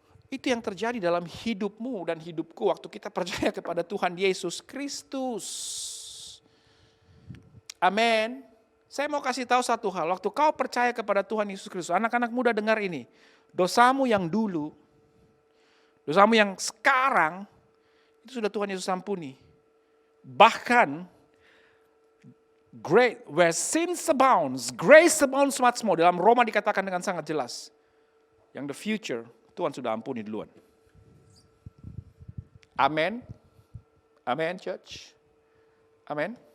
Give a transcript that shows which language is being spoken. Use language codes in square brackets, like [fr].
[id] Itu yang terjadi dalam hidupmu dan hidupku waktu kita percaya kepada Tuhan Yesus Kristus. Amin. Saya mau kasih tahu satu hal. Waktu kau percaya kepada Tuhan Yesus Kristus, anak-anak muda dengar ini. Dosamu yang dulu, dosamu yang sekarang, itu sudah Tuhan Yesus ampuni. [en] Bahkan, great, where sin abounds, grace abounds much more. [id] Dalam Roma dikatakan dengan sangat jelas. Yang [en] the future, [id] Tuhan sudah ampuni duluan. Amin. Amin, church. Amin.